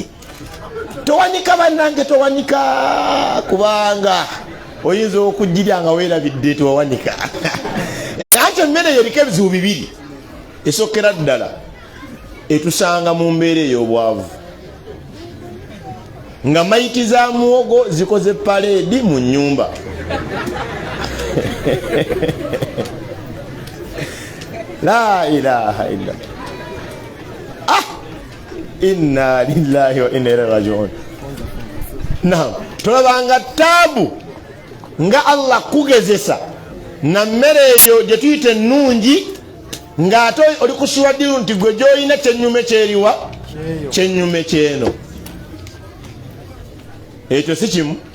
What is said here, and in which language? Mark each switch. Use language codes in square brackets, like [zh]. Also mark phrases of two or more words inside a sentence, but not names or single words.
[lg] Towanika bannange, towanika, kubanga oyinza okugirya nga weerabidde tewawanika. Ate emmere yeriko ebizibu bibiri. Esokera ddala etusanga mu mbeera ey'obwavu, nga mayiti za muwogo zikoze paleedi mu nnyumba. [ar] لا إله إلا إنا لله وإنا إليه راجعون. [lg] Naam, tolabanga taabu nga Allah kugezesa na mmere eyo gye tuyita ennungi, ng'ate oli kusuwaddiru nti gwe gy'olina kyennyume kyeriwa? Kyennyume kyeno. Ekyo si kimu.